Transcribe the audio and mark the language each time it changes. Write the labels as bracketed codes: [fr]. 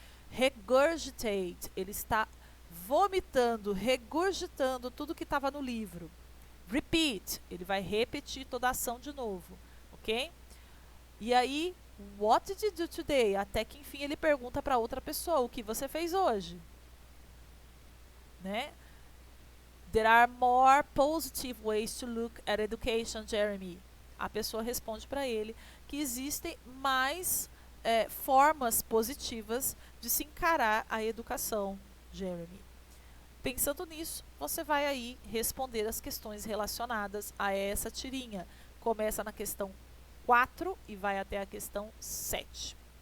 [pt] Regurgitate, ele está vomitando, regurgitando tudo que estava no livro. Repeat, ele vai repetir toda a ação de novo, ok? E aí, [en] What did you do today? [pt] Até que enfim ele pergunta para outra pessoa, o que você fez hoje? Né? [en] There are more positive ways to look at education, Jeremy. [pt] A pessoa responde para ele que existem mais formas positivas de se encarar a educação, Jeremy. Pensando nisso, você vai aí responder as questões relacionadas a essa tirinha. Começa na questão 4 e vai até a questão 7.